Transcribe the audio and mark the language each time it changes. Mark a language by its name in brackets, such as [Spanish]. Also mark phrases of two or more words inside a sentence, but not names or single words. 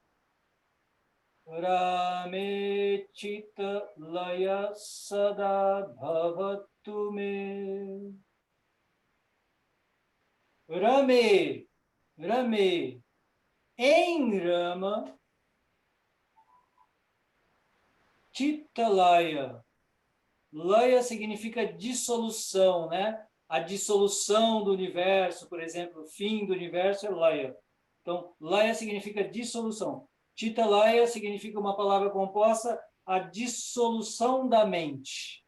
[Sanskrit] Rame Chitalaya Sada Bhavatu Me. Rame, Rame, [Portuguese] em Rama, Chitalaya. Laya significa dissolução, né? A dissolução do universo, por exemplo, o fim do universo é Laya. Então, Laya significa dissolução. Chitalaya significa uma palavra composta, a dissolução da mente.